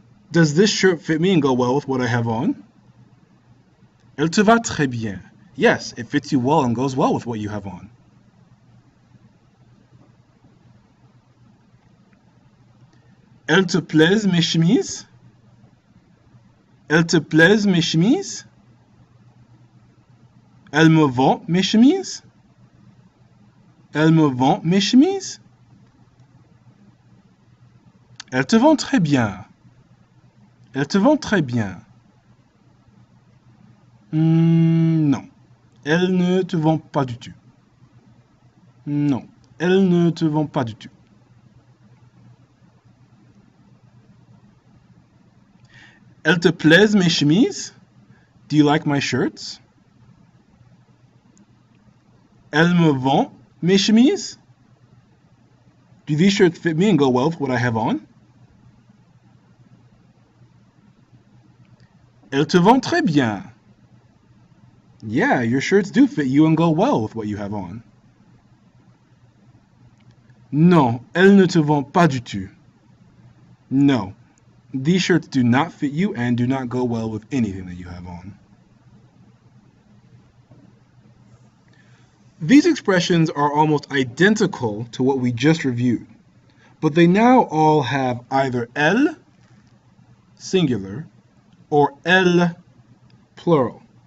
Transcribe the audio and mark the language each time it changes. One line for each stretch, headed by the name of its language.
English: Does this shirt fit me and go well with what I have on?
French: Elle te va très bien.
English: Yes, it fits you well and goes well with what you have on.
French: Elles te plaisent mes chemises? Elles te plaisent mes chemises? Elles me vont mes chemises? Elles me vont mes chemises? Elles te vont très bien. Elles te vont très bien. Non. Elles ne te vont pas du tout. Non. Elles ne te vont pas du tout. Elles te plaisent mes chemises?
English: Do you like my shirts?
French: Elles me vont mes chemises?
English: Do these shirts fit me and go well with what I have on?
French: Elles te vont très bien.
English: Yeah, your shirts do fit you and go well with what you have on.
French: Non, elles ne te vont pas du tout.
English: No, these shirts do not fit you and do not go well with anything that you have on. These expressions are almost identical to what we just reviewed, but they now all have either elle, singular, or elle, plural.